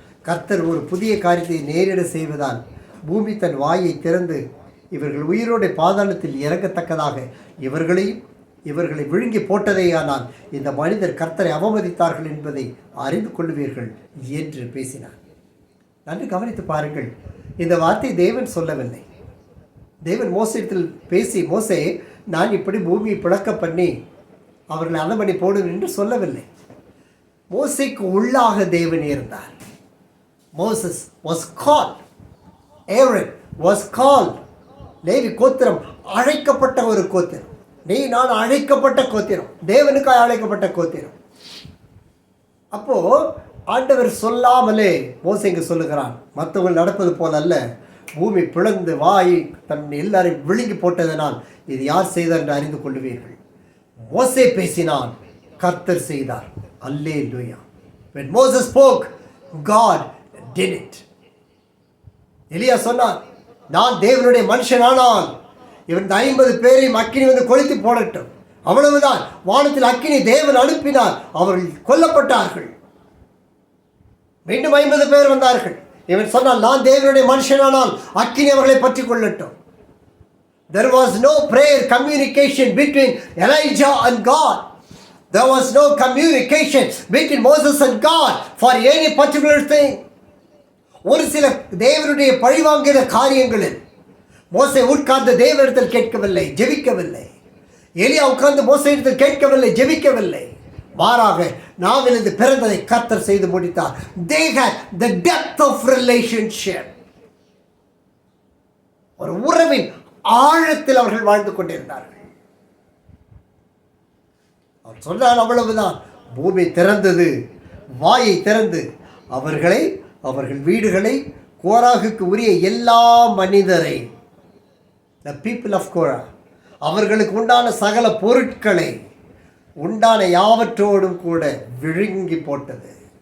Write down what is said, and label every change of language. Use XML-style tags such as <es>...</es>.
<ta>கர்த்தர் ஒரு புதிய காரியத்தை நேரிட செய்வதால் பூமி தன் வாயை திறந்து இவர்கள் உயிரோட பாதாளத்தில் இறங்கத்தக்கதாக இவர்களை விழுங்கி போட்டதேயானால் இந்த மனிதர் கர்த்தரை அவமதித்தார்கள் என்பதை அறிந்து கொள்வீர்கள் என்று பேசினார். நன்கு கவனித்து பாருங்கள், இந்த வார்த்தை தேவன் சொல்லவில்லை. தேவன் மோசத்தில் பேசி, மோசே, நான் இப்படி பூமியை பிளக்க பண்ணி அவர்களை அதம் பண்ணி போடுவேன் என்று சொல்லவில்லை. மோசேக்கு உள்ளாக தேவன் இருந்தார்.</ta> <en>Moses was called, Aaron was called.</en> <ta>Levi கோத்திரம் அழைக்கப்பட்ட ஒரு கோத்திரம். நீ நான் அழைக்கப்பட்ட கோத்திரம், தேவனுக்காக அழைக்கப்பட்ட கோத்திரம். அப்போ ஆண்டவர் சொல்லாமலே மோசேக்கு சொல்லுகிறான், மற்றவர்கள் நடப்பது போல அல்ல, பூமி பிளந்து வாய் தன் எல்லாரையும் விழுங்கி போட்டதனால் இது யார் செய்தார் என்று அறிந்து கொள்வீர்கள். மோசே பேசினான், கர்த்தர் செய்தார். அல்லேலூயா.</ta> <en>When Moses spoke, God did it.</en> <ta>எலியா சொன்னார், நான் தேவனுடைய மனுஷனானால் இவன் 50 பேரையும் அக்கினி வந்து கொளுத்தி போடட்டும். அவ்வளவுதான். வானத்தில் அக்கினி தேவன் அனுப்பினார், அவர்கள் கொல்லப்பட்டார்கள். மீண்டும் 50 பேர் வந்தார்கள். இவன் சொன்னால், நான் தேவனுடைய மனுஷனானால் அக்கினி அவர்களை பற்றி கொள்ளட்டும்.</ta> <en>There was no prayer communication between Elijah and God. There was no communication between Moses and God for any particular thing.</en> <ta>ஒரு சில தேவனுடைய பழிவாங்கிற காரியங்களில் மோசே உட்கார்ந்து தேவனிடத்தில் கேட்கவில்லை, ஜெபிக்கவில்லை. எலியா உட்கார்ந்து மோசேயிடத்தில் கேட்கவில்லை, ஜெபிக்கவில்லை. மாறாக நாவிலிருந்து பிறந்ததை கர்த்தர் செய்து முடித்தார்.</ta> <en>They had the depth of relationship.</en> <ta>ஒரு உறவின் ஆழத்தில் அவர்கள் வாழ்ந்து கொண்டிருந்தார்கள். அவர் சொன்னார், அவ்வளவுதான். பூமி திறந்தது, வாயை திறந்து அவர்கள் வீடுகளை, கோராகுக்கு உரிய எல்லா மனிதரை,</ta> <en>the people of Korah,</en> <ta>அவர்களுக்கு உண்டான சகல பொருட்களை உண்டான யாவற்றோடும் கூட விழுங்கி போட்டது.</ta>